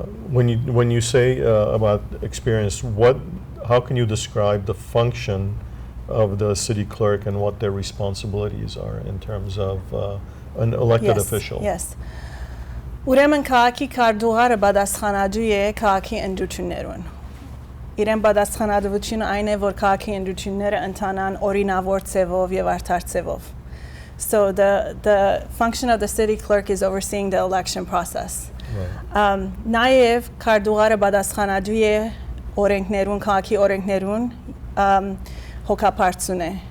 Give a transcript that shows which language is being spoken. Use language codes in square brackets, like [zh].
[en] When you say about experience, how can you describe the function of the city clerk and what their responsibilities are in terms of an elected official? Yes. [hy] Ուրեմն քաղաքի քարտուղարը պատասխանատու է քաղաքի ընդդություններուն։ իրեն պատասխանատվությունը այն է, որ քաղաքի ընտրությունները ընթանան օրինավոր ձևով եւ արդար ձևով. [en] So the function of the city clerk is overseeing the election process. [hy] Նաև քարտուղարը պատասխանատու է օրենքներուն, քաղաքի օրենքներուն հոգապարծուն է.